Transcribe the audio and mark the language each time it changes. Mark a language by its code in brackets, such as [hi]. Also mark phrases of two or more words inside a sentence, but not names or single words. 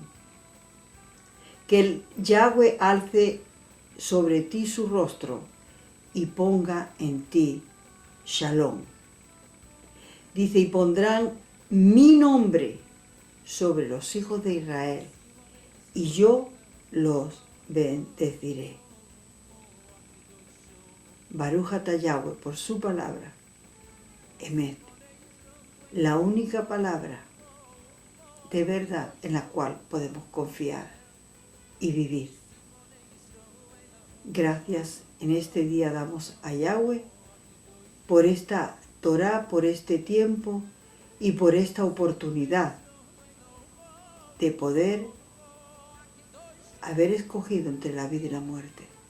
[es] Que el Yahweh alce sobre ti su rostro y ponga en ti Shalom. Dice, y pondrán mi nombre sobre los hijos de Israel, y yo los bendeciré. [he] ברוך אתה Yahweh, [es] por su palabra, Emet, la única palabra de verdad en la cual podemos confiar y vivir. Gracias en este día damos a Yahweh por esta Torá, por este tiempo y por esta oportunidad de poder haber escogido entre la vida y la muerte.